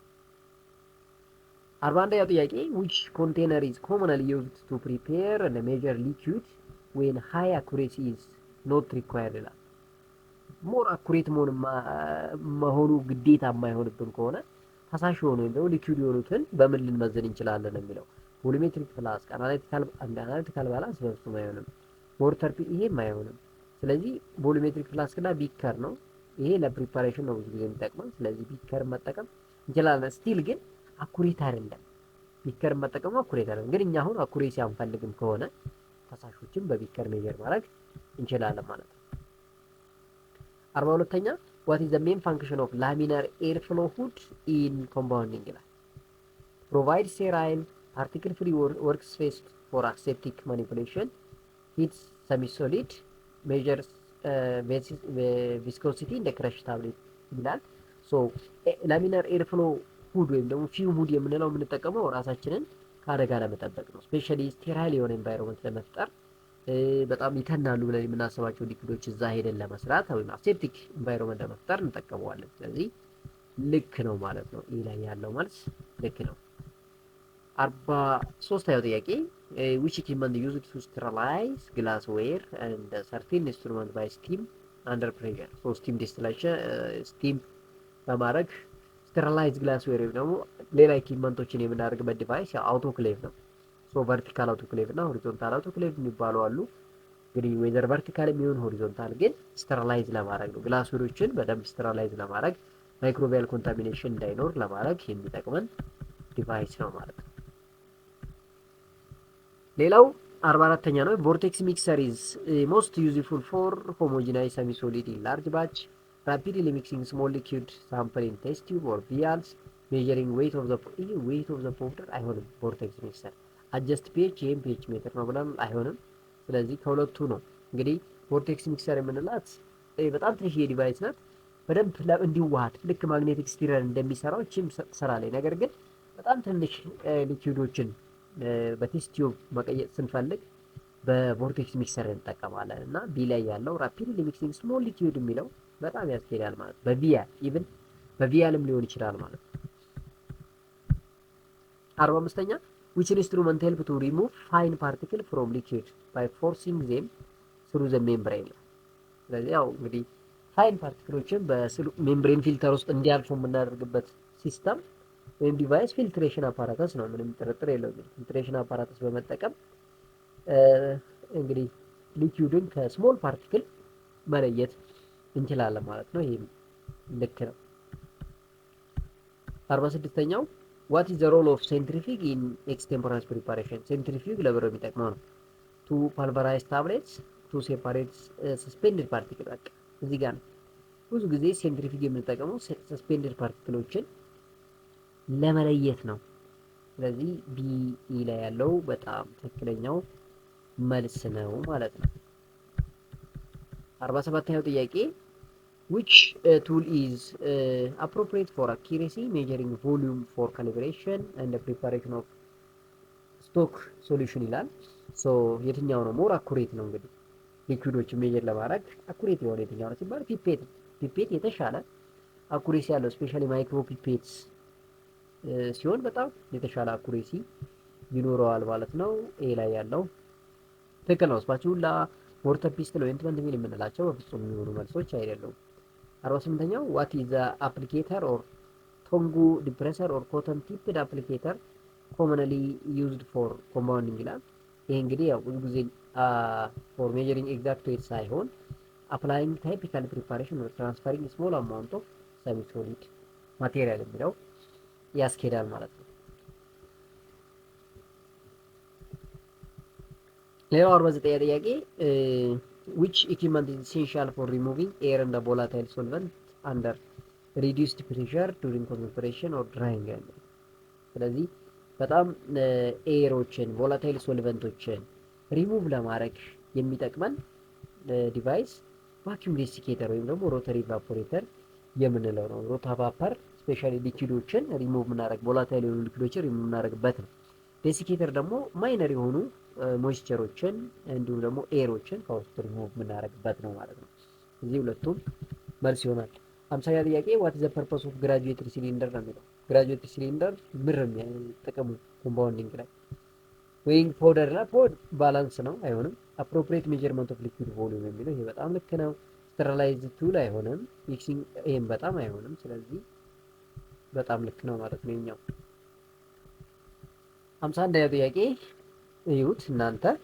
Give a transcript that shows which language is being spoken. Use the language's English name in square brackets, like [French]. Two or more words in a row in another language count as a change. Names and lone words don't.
[Amharic] 41ኛው ጥያቄ [English] which container is commonly used to prepare and measure liquid when high accuracy is not required [Amharic] ይላል። [English] more accurate [Amharic] መሆኑ ግዴታ የማይሆንብን ከሆነ ፈሳሽ የሆኑ ወይም ደግሞ ሊኩዊድ የሆኑትን በምን ልንመዝን እንችላለን የሚለው [English] volumetric flask፣ analytical balance [Amharic] በፍጹም አይሆንም። ሞርተር ይሄም አይሆንም። ስለዚህ [English] volumetric flask [Amharic] እና ቢከር ነው። ይሄ ለፕሪፓሬሽን ነው ብዙ ጊዜ የሚጠቅመው። ስለዚህ ቢከር መጠቀም እንችላለን። ስቲል ግን አኩሬት አይደለም። ቢከር መጠቀሙ አኩሬት አይደለም። ግን እኛ አሁን አኩሬሲ አንፈልግም ከሆነ ፈሳሾችን በቢከር ሜጀር ማድረግ እንችላለን ማለት ነው። 42ኛ [English] what is the main function of laminar airflow hood in compounding ይላል። provide sterile particle free workspace for aseptic manipulation, heats semi-solid, measures viscosity in the crush tablet ይላል። so laminar airflow hood [Amharic] ወይም ደግሞ [English] fume hood [Amharic] የምንለው የምንጠቀመው ራሳችንን ከአደጋ ለመጠበቅ ነው። [English] specially sterile [Amharic] የሆነ ኤንቫይሮንመንት ለመፍጠር በጣም ይተናሉ ብለን የምናስባቸው ሊኩዶች እዛ ሄደን ለመስራት ወይም [English] aseptic environment [Amharic] ለመፍጠር እንጠቀመዋለን። ስለዚህ ልክ ነው ማለት ነው። ይህ ላይ ያለው መልስ ልክ ነው። 43ኛው ጥያቄ [English] which equipment used to sterilize glassware and certain instrument by steam under pressure? so steam distillation steam [Amharic] በማድረግ [English] sterilize glassware [Amharic] ወይም ደግሞ ሌላ ኢኩዊፕመንቶችን የምናደርግበት ዲቫይስ ያው አውቶክሌቭ ነው። [English] so vertical autoclave [Amharic] እና [English] horizontal autoclave [Amharic] የሚባሉ አሉ። እንግዲህ [English] whether vertical [Amharic] የሚሆን ሆሪዞንታል ግን ስተራላይዝ ለማድረግ ነው። ግላስዌሮችን በደንብ ስተራላይዝ ለማድረግ [English] microbial contamination [Amharic] እንዳይኖር ለማድረግ የሚጠቅመን ዲቫይስ ነው ማለት ነው። ሌላው 44ኛ ነው። [English] vortex mixer is most useful for homogenize semi solid in large batch rapidly mixing small liquid sample in test tube or vials, measuring weight of the powder [Amharic] አይሆንም። [English] vortex mixer adjust pH [Amharic] ይሄም [English] pH meter [Amharic] ነው ብለን አይሆንም። ስለዚህ ከሁለቱ ነው እንግዲህ ቮርቴክስ ሚክሰር የምንላት በጣም ትንሽ ዲቫይስ ናት። በደንብ እንዲዋሃድ ልክ [English] magnetic stirrer [Amharic] እንደሚሰራው እቺም ትሰራለች። ነገር ግን በጣም ትንሽ ሊኩዊዶችን [English] test tube [Amharic] መቀየጥ ስንፈልግ [English] vortex mixer [Amharic] እንጠቀማለን እና ቢ ላይ ያለው [English] rapidly mixing small liquid [Amharic] የሚለው በጣም ያስኬዳል ማለት በቪያል ኢቭን በቪያልም ሊሆን ይችላል ማለት ነው። [English] 45ኛ which instrument help to remove fine particle from liquid by forcing them through the membrane? [Amharic] ስለዚህ ያው እንግዲህ [English] fine particles membrane filter [Amharic] ውስጥ እንዲያልፉ የምናደርግበት ሲስተም ወይም ዲቫይስ [English] filtration apparatus [Amharic] ነው። ምንም ጥርጥር የለውም። [English] filtration apparatus [Amharic] በመጠቀም እንግዲህ ሊኩዊድን [English] small particle [Amharic] መለየት እንችላለን ማለት ነው። ይሄ ልክ ነው። 46ኛው [English] what is the role of centrifuge in extemporaneous preparation? [Amharic] centrifuge ለብሮ የሚጠቅመው ነው። [English] to pulverize tablets, to separate suspended particles። [Amharic] በቃ እዚህ ጋር ነው ብዙ ጊዜ ሴንትሪፊግ የምንጠቀመው [English] suspended particles [Amharic] ለመለየት ነው። ስለዚህ ቢ ላይ ያለው በጣም ትክክለኛው መልስ ነው ማለት ነው። 47ኛው ጥያቄ [English] which tool is appropriate for accuracy measuring volume for calibration and the preparation of stock solution [Amharic] ይላል። ሶ የትኛው ነው [English] more accurate ነው? [Amharic] እንግዲህ [English] liquids measure [Amharic] ለማድረግ አኩሬት የሆነ የትኛው ነው ሲባል ፒፔት የተሻለ አኩሬሲ ያለው ስፔሻሊ [English] micro pipettes [Amharic] ሲሆን በጣም የተሻለ አኩሬሲ ይኖረዋል ማለት ነው። ኤ ላይ ያለው ትክክል ነው። ስፓቹላ [English] mortar pestle [Amharic] ወይ [English] instrument mill [Amharic] የምንላቸው በፍጹም የሚሆኑ መልሶች አይደሉም። 48ኛው [English] what is the applicator or tongue depressor or cotton tipped applicator commonly used for compounding [Amharic] ይላል። ይሄ እንግዲህ ያው ብዙ ጊዜ [English] for measuring exact weight [Amharic] ሳይሆን [English] applying typical preparation or transferring small amount of semi solid material [Amharic] የሚለው ያስኬዳል ማለት ነው። [English] ሌላው 49 ጥያቄ which equipment is essential for removing air and volatile solvent under reduced pressure during concentration or drying? [Amharic] ስለዚህ በጣም [English] airs volatile solvents remove [Amharic] ለማድረግ የሚጠቅመን ዲቫይስ [English] vacuum desiccator [Amharic] ወይም ደግሞ [English] rotary evaporator [Amharic] የምንለው ነው። [English] rotavapor specially liquids remove [Amharic] የምናደርግ ቮላታይል የሆኑ [English] liquids remove [Amharic] የምናደርግበት ነው። ዴሲኬተር ደግሞ ማይነር የሆኑ ሞይስቸሮችን እንዲሁም ደግሞ ኤሮችን ከውስጥ ሪሙቭ የምናደርግበት ነው ማለት ነው። እዚህ ሁለቱም መልስ ይሆናል። 50ኛ ጥያቄ [English] what is the purpose of graduated cylinder [Amharic] ነው የሚለው። [English] graduated cylinder [Amharic] ምርም ጥቅሙ ኮምፓውንዲንግ ላይ [English] weighing powder [Amharic] እና [English] pod balance [Amharic] ነው አይሆንም። [English] appropriate measurement of liquid volume [Amharic] የሚለው ይሄ በጣም ልክ ነው። [English] sterilized tool [Amharic] አይሆንም። mixing ይሄም በጣም አይሆንም። ስለዚህ በጣም ልክ ነው ማለት ነው የኛው። 51ኛ ጥያቄ እዩት እናንተ